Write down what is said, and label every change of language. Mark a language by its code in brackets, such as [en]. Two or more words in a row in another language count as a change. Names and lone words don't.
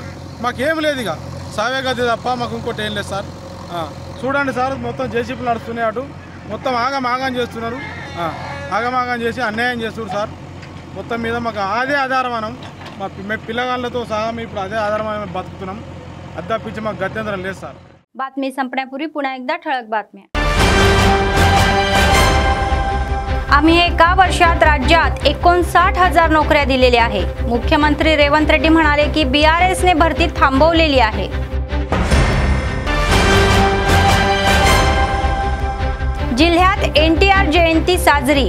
[te] మాకేం లేదు ఇక సావే గతి తప్ప మాకు ఇంకోటి ఏం లేదు సార్. చూడండి సార్ మొత్తం జేసీపీలు నడుస్తున్నాయి. అటు మొత్తం ఆగమాగం చేస్తున్నారు. ఆగమాగం చేసి అన్యాయం చేస్తున్నారు సార్. మొత్తం మీద మాకు అదే ఆధారం మనం మా పిల్లగాళ్ళతో సహా మేము ఇప్పుడు అదే ఆధారం బతుకుతున్నాం. అది తప్పించి మాకు గత్యంతరం లేదు సార్. [mr] बातमी संपण्यापूर्वी पुन्हा एकदा ठळक बातम्या. आम्ही एका वर्षात राज्यात 59,000 नोकऱ्या दिलेल्या आहे. मुख्यमंत्री रेवंत रेड्डी म्हणाले की BRSने भरती थांबवलेली आहे. जिल्ह्यात NTR जयंती साजरी.